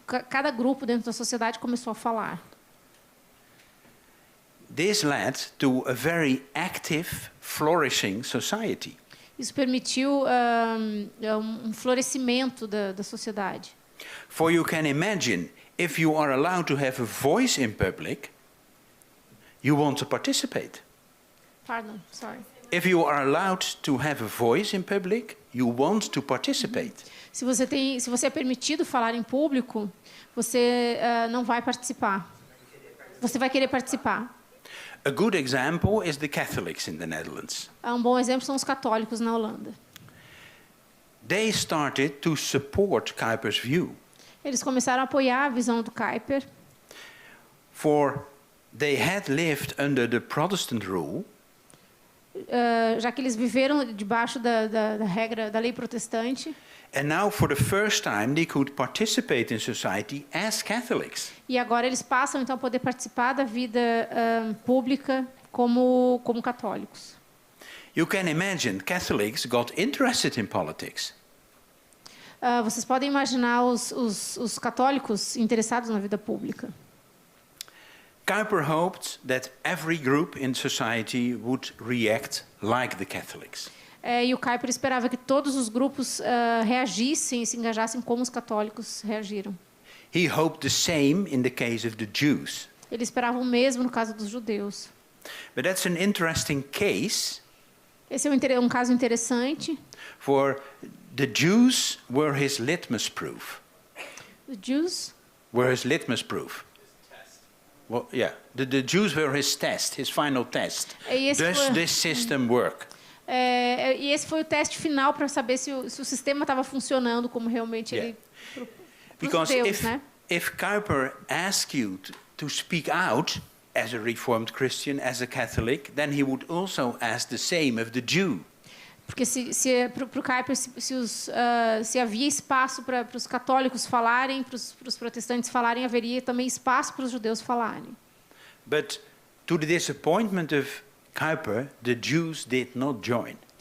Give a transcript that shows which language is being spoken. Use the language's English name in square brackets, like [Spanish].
[Portuguese] Cada grupo dentro da sociedade começou a falar. [English] This led to a very active, flourishing society. [Portuguese] Isso permitiu um florescimento da sociedade. [English] For you can imagine, if you are allowed to have a voice in public, you want to participate. Pardon, sorry. If you are allowed to have a voice in public, you want to participate. [Portuguese] Se você é permitido falar em público, você não vai participar. Você vai querer participar. [English] A good example is the Catholics in the Netherlands. [Portuguese] Um bom exemplo são os católicos na Holanda. [English] They started to support Kuyper's view. [Portuguese] Eles começaram a apoiar a visão do Kuyper, [English] For they had lived under the Protestant rule, [Portuguese] já que eles viveram debaixo da regra da lei protestante. [English] and now for the first time they could participate in society as Catholics. [Portuguese] E agora eles passam então a poder participar da vida pública como católicos. [English] You can imagine Catholics got interested in politics. [Portuguese] Vocês podem imaginar os católicos interessados na vida pública. [English] Kuyper hoped that every group in society would react like the Catholics. [Portuguese] E o Kuyper esperava que todos os grupos reagissem e se engajassem como os católicos reagiram. [English] He hoped the same in the case of the Jews. [Portuguese] Ele esperava o mesmo no caso dos judeus. [English] But that's an interesting case, [Portuguese] Esse é um caso interessante. [English] for the Jews were his litmus proof. [Portuguese] Os judeus, [English] Were his litmus proof. Well, yeah, the Jews were his test, his final test. [Portuguese] E esse [English] Does [Portuguese] foi- [English] this system work? [Portuguese] e esse foi o teste final para saber se o sistema estava funcionando como realmente [English] Yeah. [Portuguese] ele para os [English] Because [Portuguese] judeus, né? [English] if Kuyper asks you to speak out as a Reformed Christian, as a Catholic, then he would also ask the same of the Jew. [Portuguese] Porque para o Kuyper, se havia espaço para os católicos falarem, para os protestantes falarem, haveria também espaço para os judeus falarem. [English] But to the disappointment of Kuyper, the Jews did not join.